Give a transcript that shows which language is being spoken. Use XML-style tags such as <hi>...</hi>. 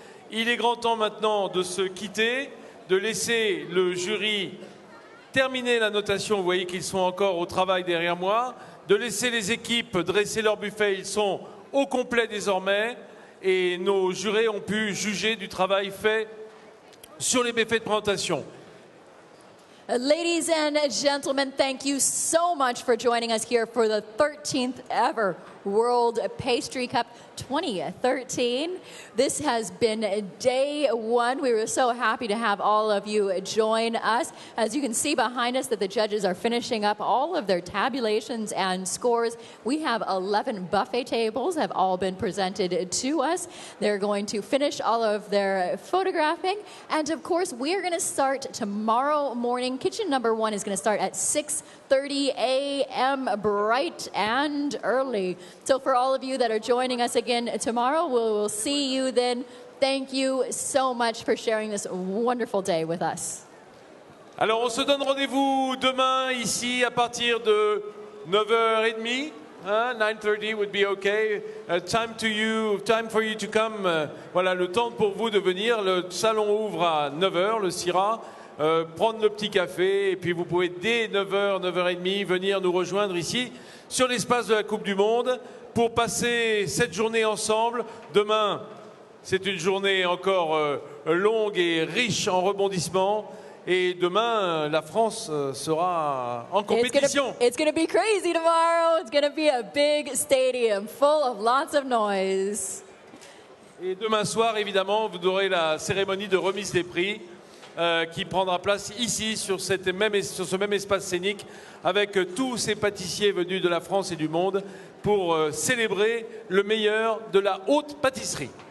<fr>Il est grand temps maintenant de se quitter, de laisser le jury terminer la notation. Vous voyez qu'ils sont encore au travail derrière moi. De laisser les équipes dresser leur buffet. Ils sont au complet désormais. et nos jurés ont pu juger du travail fait sur les méfaits de présentation.</fr> <en>Ladies and gentlemen, thank you so much for joining us here for the 13th ever World Pastry Cup 2013. This has been day one. We were so happy to have all of you join us. As you can see behind us that the judges are finishing up all of their tabulations and scores. We have 11 buffet tables have all been presented to us. They're going to finish all of their photographing. And of course, we are going to start tomorrow morning. Kitchen number 1 is going to start at 6:30 a.m. bright and early. So for all of you that are joining us again tomorrow, we'll see you then. Thank you so much for sharing this wonderful day with us.</en> <fr>Alors on se donne rendez-vous demain ici à partir de 9h30.</fr> <en>9:30 would be okay. Time for you to come.</en> <fr>Voilà, le temps pour vous de venir. Le salon ouvre à 9h, le CIRA. Prendre le petit café et puis vous pouvez dès 9h, 9h30 venir nous rejoindre ici sur l'espace de la Coupe du Monde pour passer cette journée ensemble. Demain, c'est une journée encore longue et riche en rebondissements. Et demain, la France sera en compétition.</fr> <en>It's gonna be crazy tomorrow. It's gonna be a big stadium full of lots of noise.</en> <fr>Et demain soir, évidemment, vous aurez la cérémonie de remise des prix qui prendra place ici sur ce même espace scénique avec tous ces pâtissiers venus de la France et du monde pour célébrer le meilleur de la haute pâtisserie.</fr>